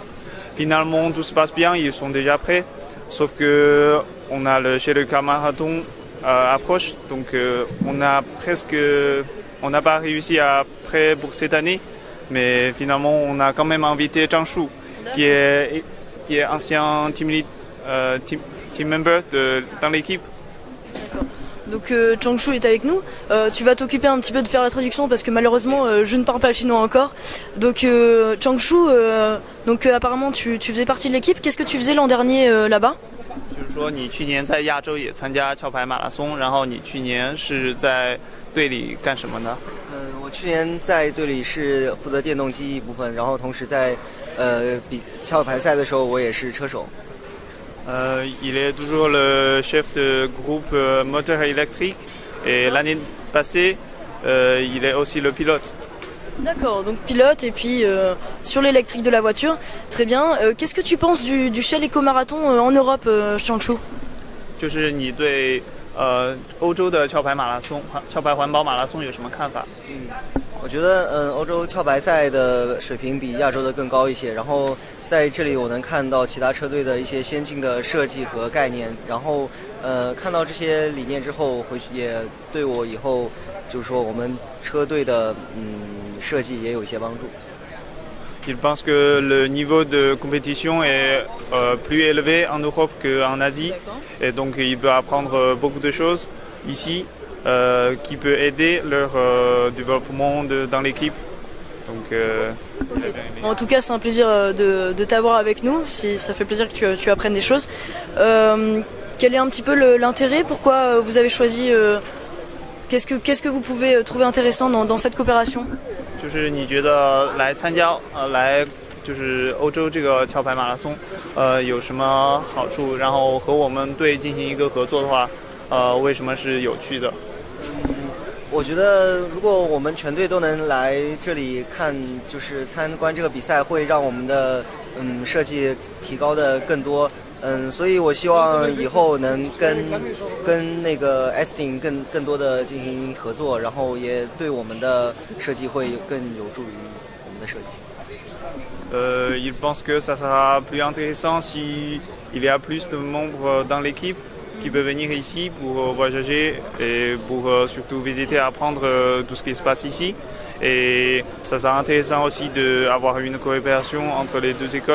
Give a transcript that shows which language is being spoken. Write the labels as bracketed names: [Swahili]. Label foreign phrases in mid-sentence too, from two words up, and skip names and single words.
[French] Finalement, tout se passe bien, ils sont déjà prêts, sauf que on a chez le marathon approche, donc on n'a pas réussi après pour cette année, mais finalement on a quand même invité Zhang Shu, qui est ancien [English] team member [French] dans l'équipe. D'accord. Donc Zhang Shu est avec nous. Tu vas t'occuper un petit peu de faire la traduction parce que malheureusement je ne parle pas chinois encore. Donc Zhang Shu, apparemment tu faisais partie de l'équipe. Qu'est-ce que tu faisais l'an dernier là-bas? [Chinese] 就是说你去年在亚洲也参加壳牌马拉松，然后你去年是在队里干什么呢？我去年在队里是负责电动机一部分，然后同时在比壳牌赛的时候我也是车手。 [French] Il est toujours le chef de groupe moteur électrique et l'année passée, il est aussi le pilote. D'accord, donc pilote et puis sur l'électrique de la voiture. Très bien. Qu'est-ce que tu penses du Shell Eco-Marathon en Europe, Zhang Shu? [Chinese] 就是你对欧洲的壳牌环保马拉松有什么看法？我觉得欧洲壳牌赛的水平比亚洲的更高一些，然后在这里我能看到其他车队的一些先进的设计和概念，然后看到这些理念之后，回去也对我以后就是说我们车队的设计也有一些帮助。 [French] Il pense que le niveau de compétition est plus élevé en Europe qu'en Asie, et donc il peut apprendre beaucoup de choses ici qui peut aider leur développement dans l'équipe. Donc, okay. En tout cas, c'est un plaisir de t'avoir avec nous. Ça fait plaisir que tu apprennes des choses. Quel est un petit peu l'intérêt? Pourquoi vous avez choisi Qu'est-ce que vous pouvez trouver intéressant dans cette coopération? [Chinese] 就是你觉得来参加来就是欧洲这个壳牌马拉松有什么好处？然后和我们队进行一个合作的话，为什么是有趣的？我觉得如果我们全队都能来这里看，就是参观这个比赛，会让我们的设计提高的更多。所以我希望以后能跟那个 Esting 更多的进行合作，然后也对我们的设计会更有助于我们的设计。 [French] Il pense que ça sera plus intéressant si il y a plus de membres dans l'équipe qui peuvent venir ici pour voyager et pour surtout visiter et apprendre tout ce qui se passe ici. Et ça sera intéressant aussi d'avoir une coopération entre les deux écoles.